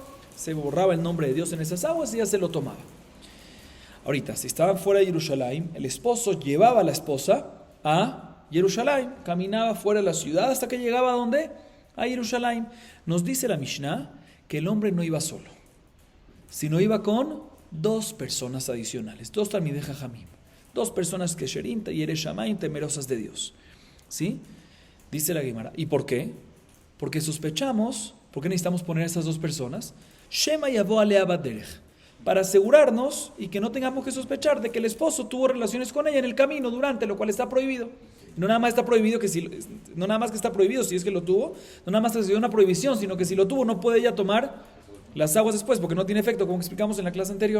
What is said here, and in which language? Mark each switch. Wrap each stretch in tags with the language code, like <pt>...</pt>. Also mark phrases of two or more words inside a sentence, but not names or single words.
<es>Se borraba el nombre de Dios en esas aguas y ya se lo tomaba. Ahorita, si estaban fuera de Jerusalén, el esposo llevaba a la esposa a Jerusalén, caminaba fuera de la ciudad hasta que llegaba ¿a dónde? A Jerusalén. Nos dice la Mishnah que el hombre no iba solo, sino iba con 2 personas adicionales, 2</es> <he>תלמידי חכמים,</he> <es>2 personas que sherim y ereshamayim, temerosas de Dios. ¿Sí? Dice la Gemara. ¿Y por qué? Porque sospechamos, ¿por qué necesitamos poner a esas 2 personas?</es> <he>שמא יבוא עליה בדרך,</he> <es>para asegurarnos y que no tengamos que sospechar de que el esposo tuvo relaciones con ella en el camino, durante, lo cual está prohibido. No nada más está prohibido no nada más que está prohibido si es que lo tuvo, no nada más que se dio una prohibición, sino que si lo tuvo no puede ella tomar las aguas después, porque no tiene efecto, como explicamos en la clase anterior.</es>